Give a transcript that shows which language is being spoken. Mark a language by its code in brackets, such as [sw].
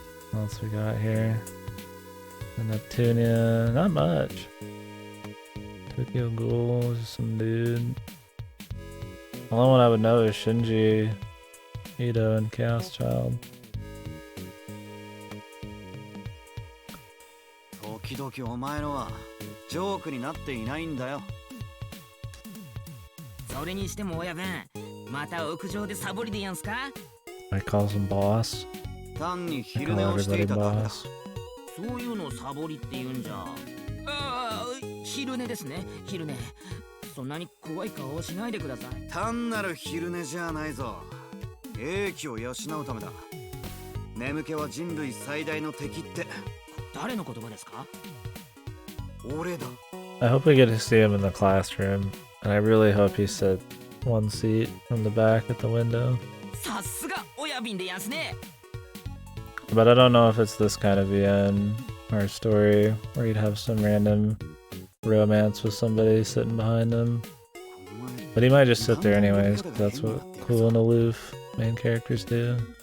[en] What else we got here? The Neptunia. Not much. Tokyo Ghoul, just some dude. The only one I would know is Shinji, Ito, and Chaos Child. [ja] 時々お前のはジョークになっていないんだよ。それにしても親分、また屋上でサボりでやんすか？ [en] I call him boss. [ja] 単に昼寝をしていただけだ。そういうのサボりって言うんじゃ。ああ、昼寝ですね、昼寝。そんなに怖い顔をしないでください。単なる昼寝じゃないぞ。英気を養うためだ。眠気は人類最大の敵って。誰の言葉ですか？俺だ。 [en] I hope we get to see him in the classroom, and I really hope he sat one seat from the back at the window. [ja] さすが親瓶でやんすね。 [en] But I don't know if it's this kind of VN or story where you'd have some random romance with somebody sitting behind him. But he might just sit there anyways, 'cause that's what cool and aloof main characters do.